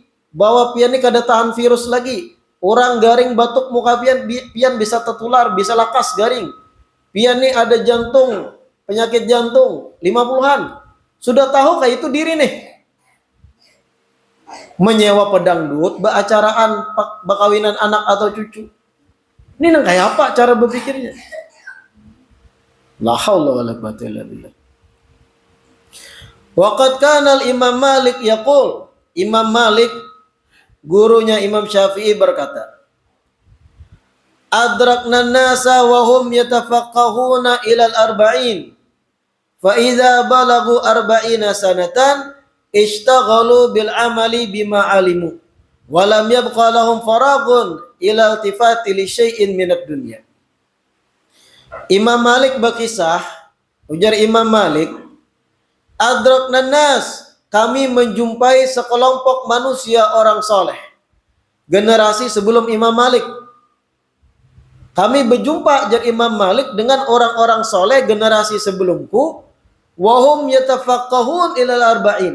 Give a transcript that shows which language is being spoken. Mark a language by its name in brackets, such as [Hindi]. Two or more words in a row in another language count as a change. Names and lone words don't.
[Banjar] Bahwa pian ini kada tahan virus lagi. Orang garing batuk muka pian bisa tertular, bisa lakas garing. Pian ini ada jantung, penyakit jantung, 50-an. Sudah tahu kayak itu diri nih. Menyewa pedangdut, beracaraan bakawinan anak atau cucu. Ini nang kayak apa cara berpikirnya? [Arabic] لا حول ولا قوة إلا بالله. وقد كان الإمام مالك يقول, Imam Malik [Indonesian] gurunya Imam Syafi'i berkata, [Arabic] أدركنا الناس وهم يتفقهون إلى الأربعين. فإذا بلغوا 40 سنة اشتغلوا بالعمل بما علموا ولم يبق لهم فراغ إلى الالتفات لشيء من الدنيا. [Indonesian] Imam Malik berkisah, ujar Imam Malik, [Arabic] أدركنا الناس, [Indonesian] kami menjumpai sekelompok manusia orang soleh, generasi sebelum Imam Malik. [Banjar] Kami berjumpa jar Imam Malik dengan orang-orang soleh generasi sebelumku, [Arabic] وهم يتفقهون إلى الأربعين.